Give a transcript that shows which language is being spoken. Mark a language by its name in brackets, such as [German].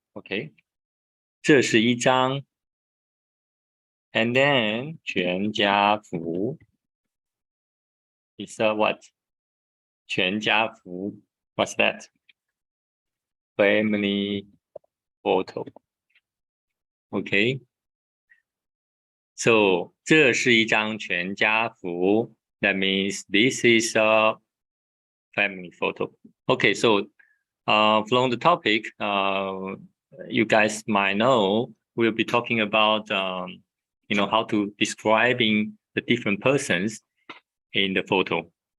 [English] Okay, [Chinese] 这是一张. [English] And then 全家福 is what? 全家福, what's that? Family photo. [Chinese] Okay, so 这是一张全家福. [English] That means this is a family photo. Okay, so from the topic, you guys might know we'll be talking about how to describing the different persons in the photo.